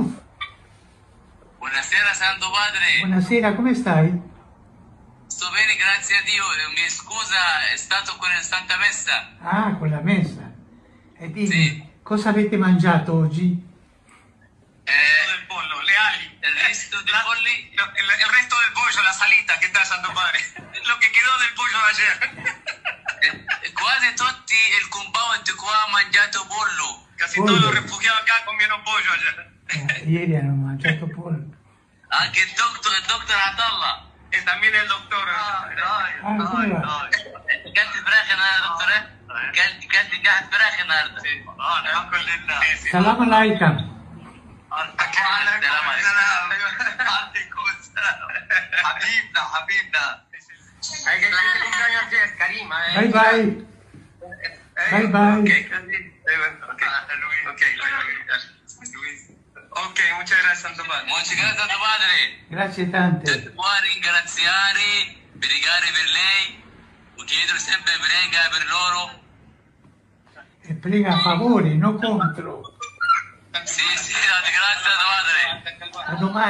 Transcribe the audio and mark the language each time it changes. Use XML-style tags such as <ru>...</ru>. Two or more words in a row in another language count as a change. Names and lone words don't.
<it>Buonasera Santo Padre, buonasera, come stai? sto bene grazie a Dio, mi scusa, è stato con il Santa Messa. Ah, con la messa. E dimmi, Sì. cosa avete mangiato oggi? Del pollo, le ali, Il resto di polli,</it> <es>el resto del pollo, la salita, ¿qué tal, Santo Padre? Lo que quedó del pollo de ayer.</es> <it>quasi tutti il compound qua ha mangiato pollo.</it> <es>Casi Pollo. todos los refugiados acá comieron pollo ayer.</es> <it>Ieri hanno mangiato pollo. Anche il dottor Atallah.</it> <es>Y también el doctor.</es> <it>come va?</it> <ar>كلت فراخ النهارده يا دكتور؟ كلت قاعد فراخ النهارده. الحمد لله. سلام عليكم. حبيبنا حبيبنا.</ar> <es>Hay que cumpleaños ayer, Karima.</es> <en>Bye bye. Bye bye.</en> <es>Ok, muchas gracias, Santo Padre. Muchas gracias Santo Padre.</es> <it>Grazie tante. Tutti qua a ringraziare, pregare per lei, chiedere sempre prega per loro. E prega a favore, non contro. Sì, grazie Santo Padre. A domani.</it>